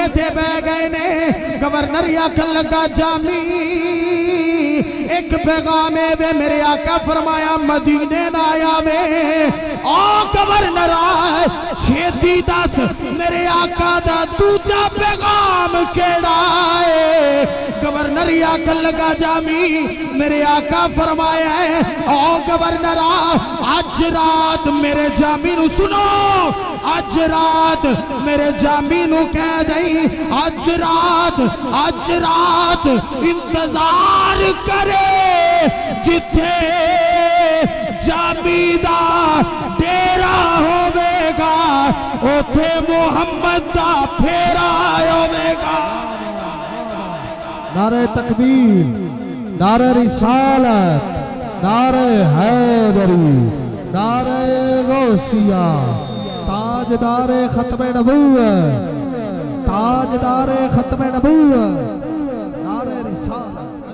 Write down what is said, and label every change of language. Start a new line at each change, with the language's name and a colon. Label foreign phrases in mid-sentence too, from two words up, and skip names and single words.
Punjabi: تھے بہ گئے نے گورنر آکھن لگا جامی ایک پیغام ہے وے میرے آقا فرمایا مدینے نہ آیا وے او گورنر آئے چھیتی دس میرے آقا دا دوجا پیغام کیڑا ہے گورنر آکھن لگا جامی میرے آقا فرمایا ہے او گورنر آج رات میرے جامی نو سنو آج رات میرے جامی نو کہہ دیں آج رات انتظار کرے جتھے جامی دا ڈیرا ہوئے گا اوتھے محمد دا پھیرا ہوئے گا
Urdu: نعرہ تکبیر نعرہ رسالت نعرہ حیدری نعرہ غوثیہ تاجدار ختم نبوت تاجدار ختم نبوت نعرہ رسالت